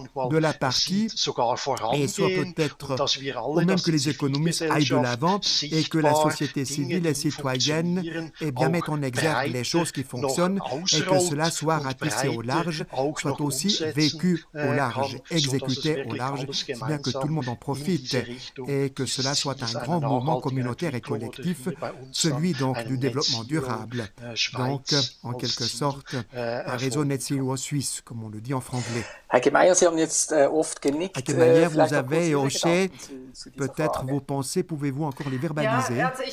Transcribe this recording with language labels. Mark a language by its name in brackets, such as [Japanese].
[French] de la partie et soient peut-être, ou même que les économistes aillent de l'avant et que la société civile et citoyenne eh bien, mettent en exergue les choses qui fonctionnent et que cela soit ratissé au large, soit aussi vécu au large, exécuté au large, si bien que tout le monde en profite et que cela soit un grand mouvement communautaire et collectif, celui donc du développement durable. Donc, en quelque sorte, un réseau net zero suisse, comme on le dit en franglais. [German] Allgemeiner, Sie haben jetzt oft genickt. [French] Allgemeiner, vous avez hoché, peut-être vos pensées, pouvez-vous encore les verbaliser?